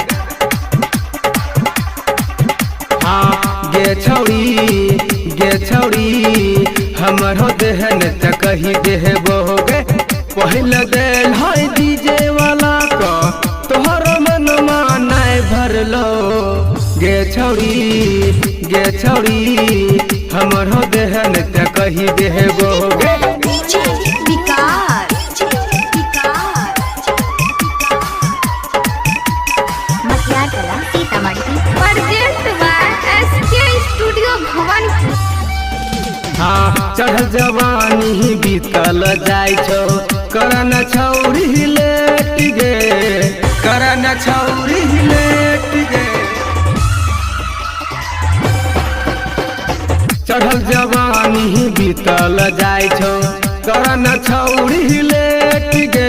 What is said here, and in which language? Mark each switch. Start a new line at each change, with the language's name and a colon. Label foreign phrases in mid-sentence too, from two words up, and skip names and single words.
Maithili: गे छौड़ी हमरो देहन त कही देहबोगे। पहले देल है डीजे वाला को तोहरो मन मानाए भरलो। गे छौड़ी हमरो देहन त कही देहबोगे। DJ Vikas. DJ Vikas. Matyatala. Sitamarhi.
English: Present by SK Studio Bhawanpur.
Maithili: हाँ चढ़ जवानी बीतल जाय छो करन छौरी लेट गे। करन छौरी लेट गे। चढ़ल जवानी बीतल जाय छो करन छौरी लेट गे।